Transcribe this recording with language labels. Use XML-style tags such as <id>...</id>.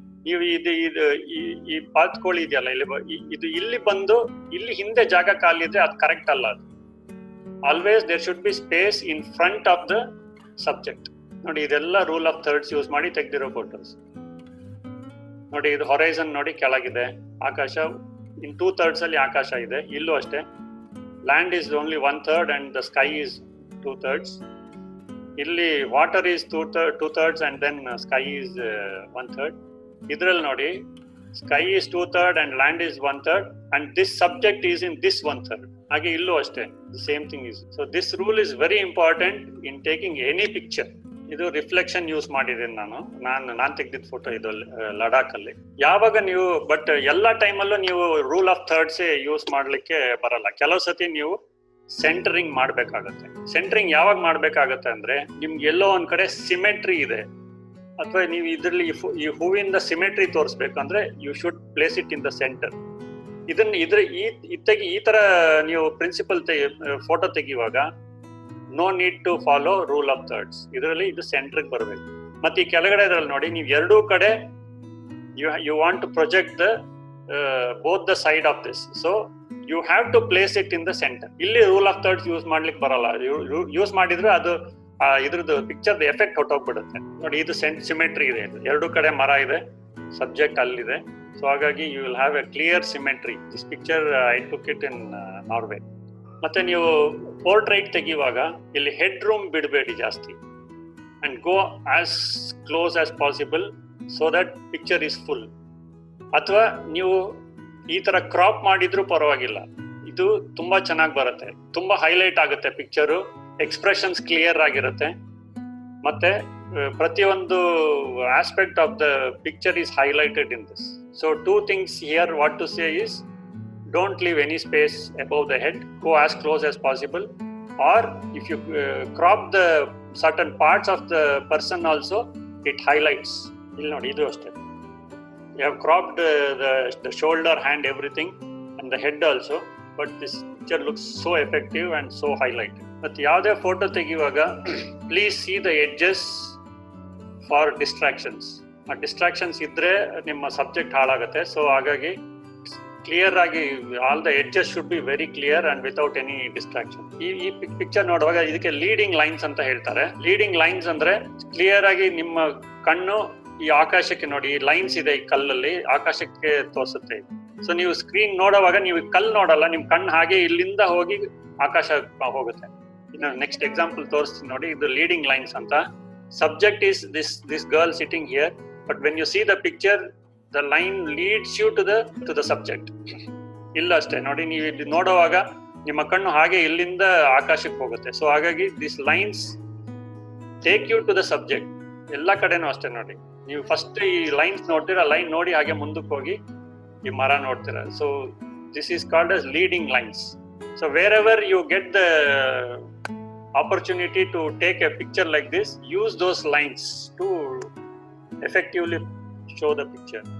<kn>ನೀವು ಈ ಪಾತ್ಕೋಳಿ ಇದೆಯಲ್ಲ, ಇದು ಇಲ್ಲಿ ಬಂದು ಇಲ್ಲಿ ಹಿಂದೆ ಜಾಗ ಖಾಲಿದ್ರೆ ಅದು ಕರೆಕ್ಟ್ ಅಲ್ಲ.</kn> <en>ಅದು always there should be space in front of the subject.</en> <kn>ನೋಡಿ ಇದೆಲ್ಲ ರೂಲ್ ಆಫ್ ಥರ್ಡ್ಸ್ ಯೂಸ್ ಮಾಡಿ ತೆಗ್ದಿರೋ ಫೋಟೋಸ್. ನೋಡಿ ಇದು ಹೊರೈಸನ್ ನೋಡಿ ಕೆಳಗಿದೆ, ಆಕಾಶ ಇನ್ 2/3 ಅಲ್ಲಿ ಆಕಾಶ ಇದೆ. ಇಲ್ಲೂ ಅಷ್ಟೇ,</kn> <en>Land is only 1/3 and the sky is 2/3. ಇಲ್ಲಿ water is 2/3 and then sky is 1/3.</en> <kn>ಇದ್ರಲ್ಲಿ ನೋಡಿ</kn> <en>sky is 2/3 and land is 1/3 and this subject is in this 1/3.</en> <kn>ಹಾಗೆ ಇಲ್ಲೂ ಅಷ್ಟೇ,</kn> <en>the same thing is. So this rule is very important in taking any picture.</en> <kn>ಇದು reflection use ಮಾಡಿದ್ದೀನಿ ನಾನು ತೆಗ್ದಿದ್ದ photo ಇದು ಲಡಾಖ್ ಅಲ್ಲಿ. ಯಾವಾಗ ನೀವು ಬಟ್ ಎಲ್ಲಾ ಟೈಮಲ್ಲೂ ನೀವು ರೂಲ್ ಆಫ್ ಥರ್ಡ್ಸ್ ಯೂಸ್ ಮಾಡ್ಲಿಕ್ಕೆ ಬರಲ್ಲ. ಕೆಲವು ಸತಿ ನೀವು ಸೆಂಟರಿಂಗ್ ಮಾಡ್ಬೇಕಾಗತ್ತೆ. ಸೆಂಟರಿಂಗ್ ಯಾವಾಗ ಮಾಡ್ಬೇಕಾಗತ್ತೆ ಅಂದ್ರೆ ನಿಮ್ಗೆ ಎಲ್ಲೋ ಒಂದ್ ಕಡೆ ಸಿಮೆಟ್ರಿ ಇದೆ, ಅಥವಾ ನೀವು ಇದ್ರಲ್ಲಿ ಈ ಹೂವಿಂದ symmetry ತೋರಿಸ್ಬೇಕಂದ್ರೆ</kn> <en>You should place it in the center.</en> <kn>ಈ ತರ ನೀವು principal photo ತೆಗಿಯುವಾಗ</kn> <en>No need to follow rule of thirds.</en> <kn>ಇದರಲ್ಲಿ ಇದು ಸೆಂಟ್ರಿಗೆ ಬರಬೇಕು. ಮತ್ತೆ ಈ ಕೆಳಗಡೆ ಇದ್ರಲ್ಲಿ ನೋಡಿ, ನೀವು ಎರಡೂ ಕಡೆ</kn> <en>you want to project the both the side of this, so you have to place it in the center.</en> <kn>ಇಲ್ಲಿ ರೂಲ್ ಆಫ್ ಥರ್ಡ್ಸ್ ಯೂಸ್ ಮಾಡ್ಲಿಕ್ಕೆ ಬರಲ್ಲ. ಯೂಸ್ ಮಾಡಿದ್ರೆ ಅದು ಇದ್ರದ್ದು ಪಿಕ್ಚರ್ ಎಫೆಕ್ಟ್ ಹೊಟ್ಟೋಗ್ಬಿಡುತ್ತೆ. ನೋಡಿ, ಇದು ಸಿಮೆಟ್ರಿ ಇದೆ, ಎರಡೂ ಕಡೆ ಮರ ಇದೆ, ಸಬ್ಜೆಕ್ಟ್ ಅಲ್ಲಿದೆ.</kn> <en>So ಹಾಗಾಗಿ you will have a clear symmetry. This picture I took it in Norway.</en> <kn>ಮತ್ತೆ ನೀವು ಪೋರ್ಟ್ರೈಟ್ ತೆಗೆಯುವಾಗ ಇಲ್ಲಿ ಹೆಡ್ ರೂಮ್ ಬಿಡಬೇಡಿ ಜಾಸ್ತಿ,</kn> <en>And go as close as possible so that picture is full.</en> <kn>ಅಥವಾ ನೀವು ಈ ತರ ಕ್ರಾಪ್ ಮಾಡಿದ್ರು ಪರವಾಗಿಲ್ಲ, ಇದು ತುಂಬಾ ಚೆನ್ನಾಗಿ ಬರುತ್ತೆ, ತುಂಬಾ ಹೈಲೈಟ್ ಆಗುತ್ತೆ ಪಿಕ್ಚರು, ಎಕ್ಸ್ಪ್ರೆಷನ್ಸ್ ಕ್ಲಿಯರ್ ಆಗಿರುತ್ತೆ, ಮತ್ತೆ ಪ್ರತಿಯೊಂದು aspect of the picture</kn> <en>is highlighted in this. So 2 things here what to say is, don't leave any space above the head, go as close as possible, or if you crop the certain parts of the person also, it highlights.</en> <kn>Illi nodi, idu ashte,</kn> <en>you have cropped the shoulder, hand, everything, and the head also, but this picture looks so effective and so highlighted. But</en> <kn>yavade photo tegiyuvaga</kn> <en>please see the edges for distractions.</en> <kn>Distractions ಇದ್ರೆ ನಿಮ್ಮ subject ಹಾಳಾಗುತ್ತೆ. So ಹಾಗಾಗಿ clear ಆಗಿ</kn> <en>All the edges should be very clear and without any distraction.</en> <kn>ಈ picture ನೋಡುವಾಗ ಇದಕ್ಕೆ leading lines ಅಂತ ಹೇಳ್ತಾರೆ. ಲೀಡಿಂಗ್ ಲೈನ್ಸ್ ಅಂದ್ರೆ ಕ್ಲಿಯರ್ ಆಗಿ ನಿಮ್ಮ ಕಣ್ಣು ಈ ಆಕಾಶಕ್ಕೆ ನೋಡಿ, ಈ ಲೈನ್ಸ್ ಇದೆ ಈ ಕಲ್ಲಲ್ಲಿ, ಆಕಾಶಕ್ಕೆ ತೋರಿಸುತ್ತೆ. ಸೊ ನೀವು ಸ್ಕ್ರೀನ್ ನೋಡುವಾಗ ನೀವು ಕಲ್ಲು ನೋಡಲ್ಲ, ನಿಮ್ ಕಣ್ಣು ಹಾಗೆ ಇಲ್ಲಿಂದ ಹೋಗಿ ಆಕಾಶ ಹೋಗುತ್ತೆ. ಇನ್ನು ನೆಕ್ಸ್ಟ್ ಎಕ್ಸಾಂಪಲ್ ತೋರಿಸ್ತೀನಿ ನೋಡಿ, ಇದು ಲೀಡಿಂಗ್ ಲೈನ್ಸ್ ಅಂತ.</kn> <en>Subject is this girl sitting here, but when you see the picture, the line leads you to the subject.</en> <kn>ಇಲ್ಲ ಅಷ್ಟೇ ನೋಡಿ, ನೀವು ಇಲ್ಲಿ ನೋಡುವಾಗ ನಿಮ್ಮ ಕಣ್ಣು ಹಾಗೆ ಇಲ್ಲಿಂದ ಆಕಾಶಕ್ಕೆ ಹೋಗುತ್ತೆ.</kn> <en>So ಹಾಗಾಗಿ this lines take you to the subject.</en> <kn>ಎಲ್ಲ ಕಡೆನೂ ಅಷ್ಟೇ ನೋಡಿ, ನೀವು ಫಸ್ಟ್ ಈ ಲೈನ್ಸ್ ನೋಡ್ತೀರಾ, ಲೈನ್ ನೋಡಿ ಹಾಗೆ ಮುಂದಕ್ಕೆ ಹೋಗಿ ಈ ಮರ ನೋಡ್ತೀರಾ.</kn> <en>So this is called as leading lines. So wherever you get the opportunity to take a picture like this, use those lines to effectively show the picture.</en>